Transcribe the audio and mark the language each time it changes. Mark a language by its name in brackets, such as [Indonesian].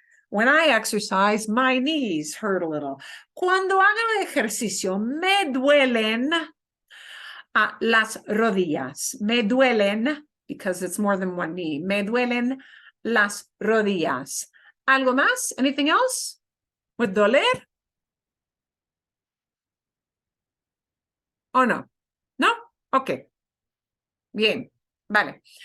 [English] When I exercise, my knees hurt a little. [Spanish] Cuando hago ejercicio, me duelen las rodillas. Me duelen, [English] because it's more than one knee. [Spanish] Me duelen las rodillas. ¿Algo más? [English] Anything else? With doler? [Spanish] Oh, no. No? Okay. Bien. Vale.